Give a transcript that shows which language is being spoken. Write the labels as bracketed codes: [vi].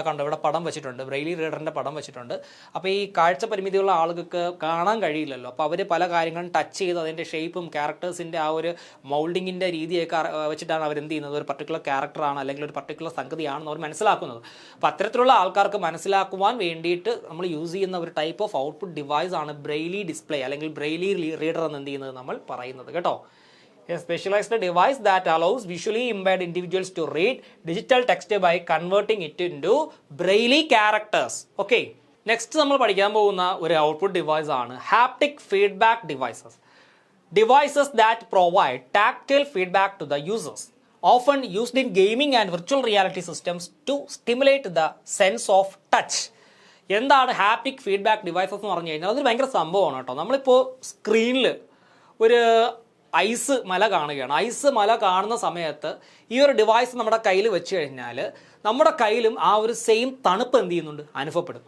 [ml] ഇതാ കണ്ടോ, ഇവിടെ പടം വെച്ചിട്ടുണ്ട്, ബ്രെയിലി റീഡറിൻ്റെ പടം വെച്ചിട്ടുണ്ട്. അപ്പോൾ ഈ കാഴ്ച പരിമിതിയുള്ള ആളുകൾക്ക് കാണാൻ കഴിയില്ലല്ലോ, അപ്പോൾ അവർ പല കാര്യങ്ങളും ടച്ച് ചെയ്ത് അതിൻ്റെ ഷേപ്പും ക്യാരക്ടേഴ്സിൻ്റെ ആ ഒരു മൗൾഡിങ്ങിൻ്റെ രീതിയൊക്കെ വെച്ചിട്ടാണ് അവർ എന്ത് ചെയ്യുന്നത്, ഒരു പർട്ടിക്കുലർ ക്യാരക്ടറാണ് അല്ലെങ്കിൽ ഒരു പർട്ടിക്കുലർ സംഗതിയാണെന്ന് അവർ മനസ്സിലാക്കുന്നത്. അപ്പോൾ അത്തരത്തിലുള്ള ആൾക്കാർക്ക് മനസ്സിലാക്കുവാൻ വേണ്ടിയിട്ട് നമ്മൾ യൂസ് ചെയ്യുന്ന ഒരു ടൈപ്പ് ഓഫ് ഔട്ട്പുട്ട് ഡിവൈസ് ആണ് ബ്രെയിലി ഡിസ്പ്ലേ അല്ലെങ്കിൽ ബ്രെയിലി റീഡർ എന്ന് എന്ത് ചെയ്യുന്നത് നമ്മൾ പറയുന്നത് കേട്ടോ. [en] A specialized device that allows visually impaired individuals to read digital text by converting it into Braille characters. Okay. [ml] Next നമ്മൾ പഠിക്കാൻ പോകുന്ന ഒരു ഔട്ട്പുട്ട് ഡിവൈസ് ആണ് haptic feedback devices. [en] Devices that provide tactile feedback to the users, often used in gaming and virtual reality systems to stimulate the sense of touch. [ml] എന്താണ് haptic feedback devices എന്ന് പറഞ്ഞു കഴിഞ്ഞാൽ അതൊരു ഭയങ്കര സംഭവമാണ് കേട്ടോ. നമ്മളിപ്പോൾ സ്ക്രീനിൽ ഒരു ഐസ് മല കാണുകയാണ്. ഐസ് മല കാണുന്ന സമയത്ത് ഈ ഒരു ഡിവൈസ് നമ്മുടെ കയ്യിൽ വെച്ച് കഴിഞ്ഞാൽ നമ്മുടെ കയ്യിലും ആ ഒരു സെയിം തണുപ്പ് എന്ത് ചെയ്യുന്നുണ്ട്, അനുഭവപ്പെടും.